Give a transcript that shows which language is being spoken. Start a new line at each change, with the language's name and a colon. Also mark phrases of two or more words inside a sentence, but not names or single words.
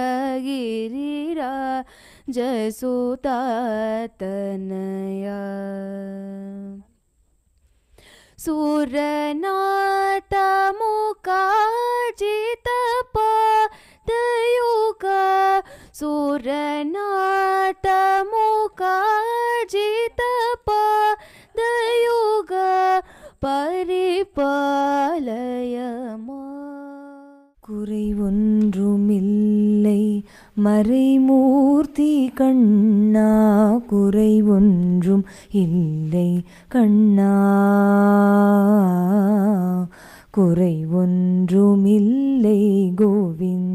Sanskrit: गिरिराज सुतातनय सुरनाथ मुकाजित पादयुग सुरनाथ मुकाजित पादयुग परिपालय
Tamil: குறை ஒன்றுமில்லை மறைமூர்த்தி கண்ணா, குறை ஒன்றும் இல்லை கண்ணா, குறை ஒன்றுமில்லை கோவிந்தா.